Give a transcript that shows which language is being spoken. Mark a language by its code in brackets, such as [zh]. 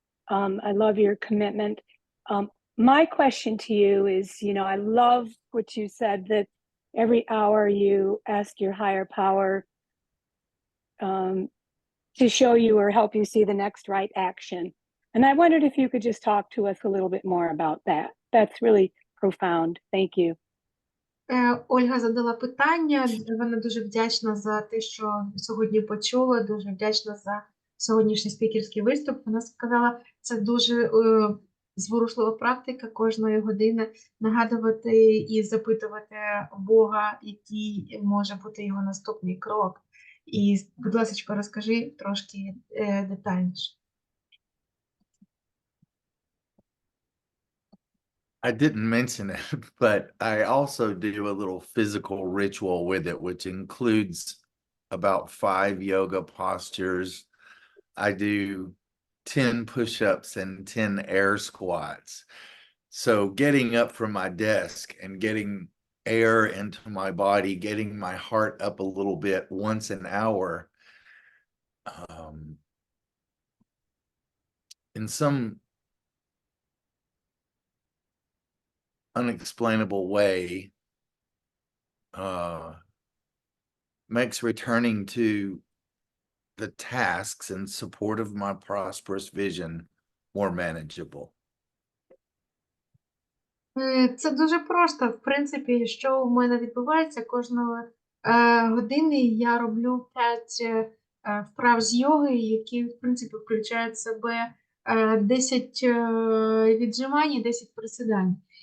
[en] I love your commitment. My question to you is, I love what you said, that every hour you ask your higher power to show you or help you see the next right action. And I wondered if you could just talk to us a little bit more about that. That's really profound. Thank you. [uk] Ольга задала питання, вона дуже вдячна за те, що сьогодні почула, дуже вдячна за сьогоднішній спікерський виступ. Вона сказала, це дуже зворушлива практика кожної години нагадувати і запитувати Бога, який може бути його наступний крок. І, будь ласка, розкажи трошки детальніше. [en] I didn't mention it, but I also do a little physical ritual with it, which includes about 5 yoga postures. I do 10 push-ups and 10 air squats. So getting up from my desk and getting air into my body, getting my heart up a little bit once an hour, in some unexplainable way, makes returning to the tasks in support of my prosperous vision more manageable. [uk] Це дуже просто. В принципі, що в мене відбувається кожної години, я роблю 5 вправ з йоги, які, в принципі, включають в себе 10 віджимань і 10 присідань.